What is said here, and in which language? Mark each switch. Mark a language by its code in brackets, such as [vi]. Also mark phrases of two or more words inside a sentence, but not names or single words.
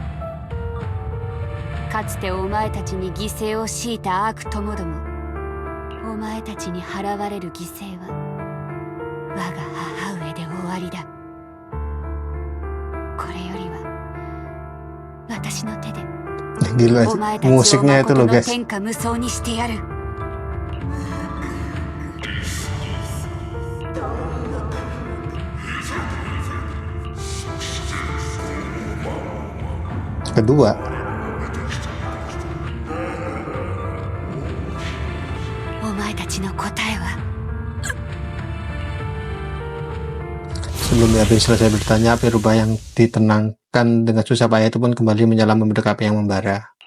[ja] かつてお前たちに犠牲を強いた悪ともども、お前たちに払われる犠牲は我が母上で終わりだ。これよりは私の手で [id] Gila [ja] お前たちを [id] musiknya itu [ja] 誠 [id] loh [ja] の [id] guys. [ja] 天下無双にしてやる。 [id] Kedua, sebelum Miyabi selesai bertanya, api rubah yang ditenangkan dengan susah payah itu pun kembali menyala membentuk api yang membara.